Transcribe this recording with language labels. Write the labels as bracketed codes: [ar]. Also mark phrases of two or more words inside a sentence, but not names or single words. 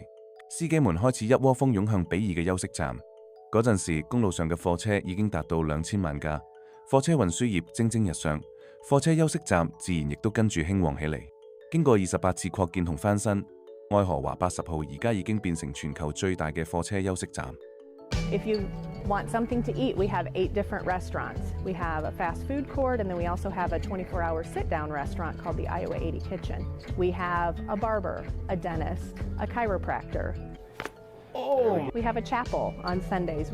[yue] 司機們開始一窩蜂湧向比爾嘅休息站。嗰陣時，公路上嘅貨車已經達到2000萬架，貨車運輸業蒸蒸日上。貨車休息站自然亦都跟住興旺起嚟。經過28次擴建同翻新，愛荷華80號而家已經變成全球最大嘅貨車休息站。 [en] If you want something to eat, we have 8 different restaurants. We have a fast food court, and then we also have a 24-hour sit-down restaurant called the Iowa 80 Kitchen. We have a barber, a dentist, a chiropractor. We have a chapel on Sundays.